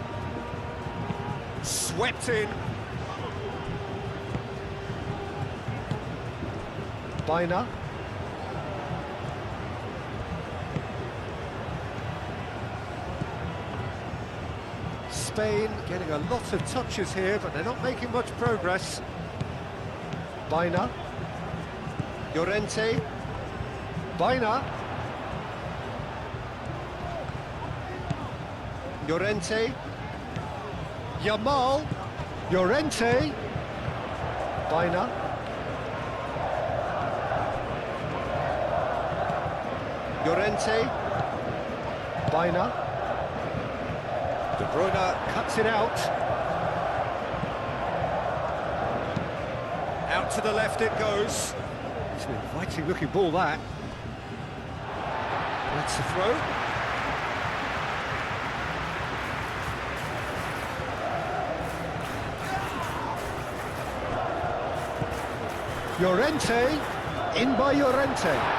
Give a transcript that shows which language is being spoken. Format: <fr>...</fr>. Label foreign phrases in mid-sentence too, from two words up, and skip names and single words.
<en>Swept in. Baina. Spain getting a lot of touches here, but they're not making much progress. Baina. Llorente. Baina. Llorente. Yamal. Llorente. Baina. Llorente. Baina. De Bruyne cuts it out. Out to the left it goes. It's an inviting looking ball, that. That's the throw. Llorente, in by Llorente.</en>